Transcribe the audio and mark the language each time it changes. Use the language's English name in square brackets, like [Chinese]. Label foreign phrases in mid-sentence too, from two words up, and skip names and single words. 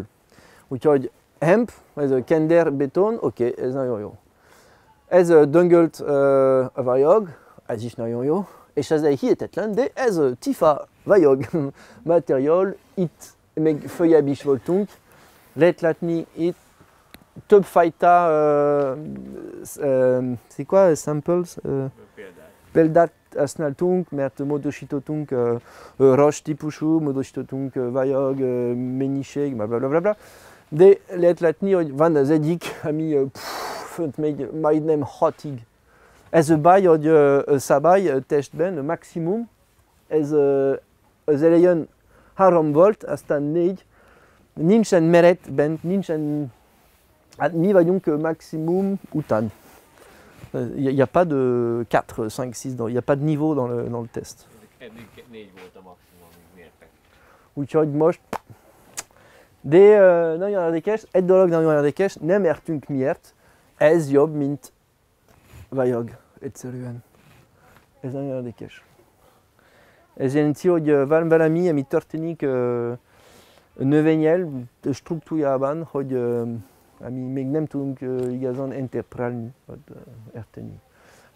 [Hungarian] Úgyhogy hemp, ez a kender beton, oké, ez nagyon jó. Ez a döngölt vajag, ez is nagyon jó. És ez egy hihetetlen, de ez a tifa vajag materiál, itt még följebb is voltunk. Lehet látni itt több fajta, [French] c'est quoi, samples? [Hungarian] Példát használtunk, mert módosítottunk ros típusú, módosítottunk vajag, mennyiség, blablabla. De lehet látni, hogy van az egyik, ami fönt még majdnem 6-ig. Ez a baj, hogy a szabály a testben, a maximum, ez az elején 3 volt, aztán 4. Nincsen meret bent, nincsen... Hát mi vagyunk maximum után. [French] Il n'y a pas de 4, 5, 6, il n'y a pas de niveau dans le test. [Hungarian] Eddig 4 volt a maximum, amit mértek. Úgyhogy most... De nagyon érdekes, egy dolog nagyon érdekes, nem értünk miért, ez jobb, mint vajag, egyszerűen. Ez nagyon érdekes. Ez jelenti, hogy van valami, ami történik a növényel, a struktúrában, hogy ami még nem tudunk igazán interpretálni, vagy érteni.